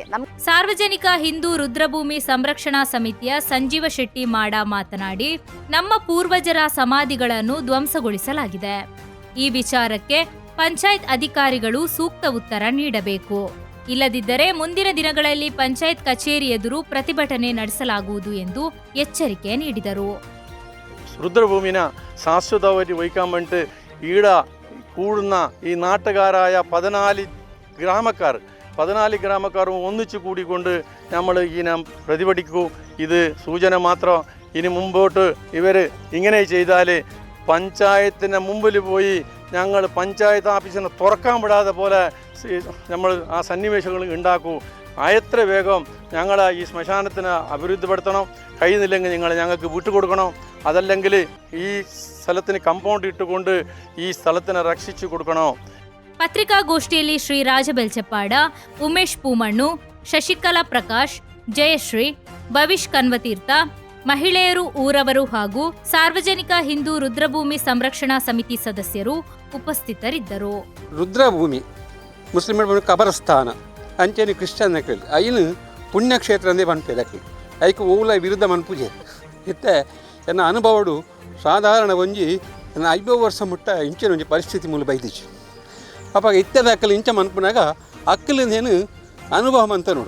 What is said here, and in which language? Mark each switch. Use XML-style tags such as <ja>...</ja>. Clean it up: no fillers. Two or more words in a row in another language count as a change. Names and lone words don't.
<kn>ಸಾರ್ವಜನಿಕ ಹಿಂದೂ ರುದ್ರಭೂಮಿ ಸಂರಕ್ಷಣಾ ಸಮಿತಿಯ ಸಂಜೀವ ಶೆಟ್ಟಿ ಮಾಡ ಮಾತನಾಡಿ, ನಮ್ಮ ಪೂರ್ವಜರ ಸಮಾಧಿಗಳನ್ನು ಧ್ವಂಸಗೊಳಿಸಲಾಗಿದೆ. ಈ ವಿಚಾರಕ್ಕೆ ಪಂಚಾಯತ್ ಅಧಿಕಾರಿಗಳು ಸೂಕ್ತ ಉತ್ತರ ನೀಡಬೇಕು. ಇಲ್ಲದಿದ್ದರೆ ಮುಂದಿನ ದಿನಗಳಲ್ಲಿ ಪಂಚಾಯತ್ ಕಚೇರಿ ಎದುರು ಪ್ರತಿಭಟನೆ ನಡೆಸಲಾಗುವುದು ಎಂದು ಎಚ್ಚರಿಕೆ ನೀಡಿದರು.</kn> <ml>രുദ്രഭൂമിനെ ശാശ്വതമായിട്ട് വയ്ക്കാൻ വേണ്ടിയിട്ട് ഈടെ കൂടുന്ന ഈ നാട്ടുകാരായ 14 ഗ്രാമക്കാരും ഒന്നിച്ചു കൂടിക്കൊണ്ട് നമ്മൾ ഇതിനെ പ്രതിഭടിക്കൂ. ഇത് സൂചന മാത്രം. ഇനി മുമ്പോട്ട് ഇവർ ഇങ്ങനെ ചെയ്താൽ പഞ്ചായത്തിൻ്റെ മുമ്പിൽ പോയി ഞങ്ങൾ പഞ്ചായത്ത് ഓഫീസിനെ തുറക്കാൻ വിടാതെ പോലെ നമ്മൾ ആ സന്നിവേശങ്ങൾ ഉണ്ടാക്കൂ. എത്ര വേഗം ഞങ്ങൾ ഈ ശ്മശാനത്തിന് അഭിവൃദ്ധിപ്പെടുത്തണം. കഴിയുന്നില്ലെങ്കിൽ ഞങ്ങൾക്ക് വിട്ടുകൊടുക്കണം. അതല്ലെങ്കിൽ ഈ സ്ഥലത്തിന് കമ്പൗണ്ട് ഇട്ടുകൊണ്ട് ഈ സ്ഥലത്തിനെ രക്ഷിച്ചു കൊടുക്കണം.</ml> <kn>ಪತ್ರಿಕಾಗೋಷ್ಠಿಯಲ್ಲಿ ಶ್ರೀ ರಾಜ ಬೆಲ್ಚಪ್ಪಾಡ, ಉಮೇಶ್ ಪೂಮಣ್ಣು, ಶಶಿಕಲಾ ಪ್ರಕಾಶ್, ಜಯಶ್ರೀ, ಭವಿಷ್ ಕನ್ವತೀರ್ಥ, ಮಹಿಳೆಯರು ಊರವರು ಹಾಗೂ ಸಾರ್ವಜನಿಕ ಹಿಂದೂ ರುದ್ರಭೂಮಿ ಸಂರಕ್ಷಣಾ ಸಮಿತಿ ಸದಸ್ಯರು ಉಪಸ್ಥಿತರಿದ್ದರು.</kn> <tcy>ರುದ್ರಭೂಮಿ ಮುಸ್ಲಿಮರ ಕಬರಸ್ಥಾನ ಅಂಚೆನಿ ಕ್ರಿಶ್ಚಿಯನ್ ಐನು ಪುಣ್ಯಕ್ಷೇತ್ರ ಅಂದೇ ಪನ್ಪೇದಕ್ಕೆ ಐಕು ಓಲ ವಿರುದ್ಧ ಮನ್ಪೂಜೆ ಇತ್ತೆ ಎನ್ನ ಅನುಭವಡು ಸಾಧಾರಣ ಒಂಜಿ 5 ವರ್ಷ ಮುಟ್ಟ ಇಂಚಿನ ಒಂಜಿ ಪರಿಸ್ಥಿತಿ ಮೂಲ ಬೈದಿಚ್ಚು ಅಪ್ಪಾಗ ಇತ್ತದ ಅಕ್ಕಲು ಇಂಚ ಮನ್ಪುನಾಗ ಅಕ್ಕಲಿಂದೇನು ಅನುಭವ ಅಂತ ನೋಡು.</tcy>